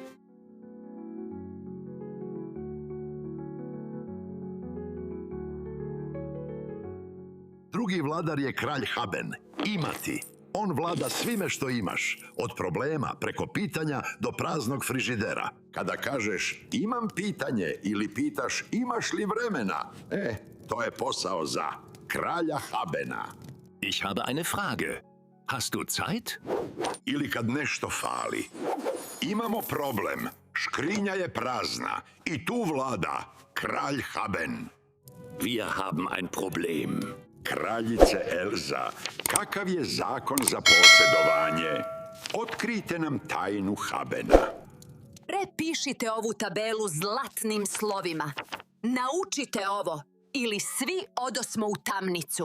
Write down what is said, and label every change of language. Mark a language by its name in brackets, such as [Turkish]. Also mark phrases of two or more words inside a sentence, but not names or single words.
[Bosnian] Drugi vladar je kralj Haben, imati. On vlada svime što imaš, od problema preko pitanja do praznog frižidera. Kada kažeš imam pitanje ili pitaš imaš li vremena, to je posao za kralja Habena. [German] Ich habe eine Frage. Hast du Zeit? [Bosnian] Ili kad nešto fali. Imamo problem, škrinja je prazna i tu vlada kralj Haben. [German] Wir haben ein Problem. [Bosnian] Kraljice Elza, kakav je zakon za posjedovanje? Otkrijte nam tajnu Habena. Prepišite ovu tabelu zlatnim slovima. Naučite ovo ili svi odosmo u tamnicu.